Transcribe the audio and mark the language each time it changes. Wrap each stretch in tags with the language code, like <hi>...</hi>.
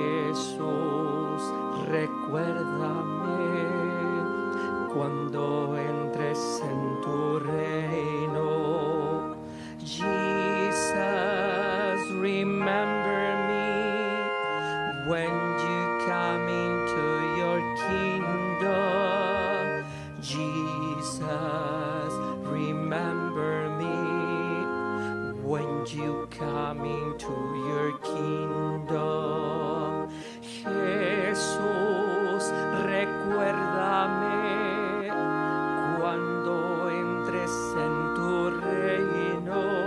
<es>Jesús, recuérdame cuando entres en tu reino.</es> <en>Jesus, remember me when you come into your kingdom. Jesus, remember me when you come into your kingdom.</en> <es>Jesús, recuérdame cuando entres en tu reino.</es>